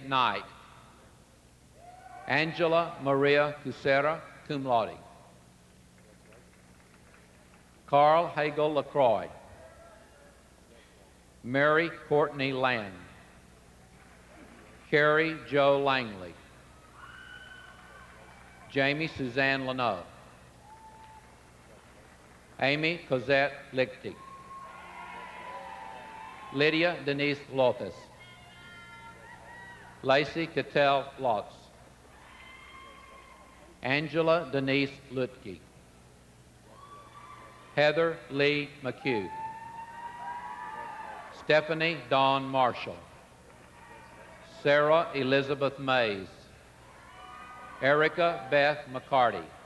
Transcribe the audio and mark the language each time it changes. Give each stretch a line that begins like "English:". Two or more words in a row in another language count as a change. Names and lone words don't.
English: Knight, Angela Maria Cusera,
Latin: cum laude,
English: Carl Hagel LaCroix, Mary Courtney Land, Carrie Jo Langley, Jamie Suzanne Leno, Amy Cosette Lichtig, Lydia Denise Lopez, Lacey Cattell Lotz, Angela Denise Lutke, Heather Lee McHugh, Stephanie Dawn Marshall, Sarah Elizabeth Mays, Erica Beth McCarty,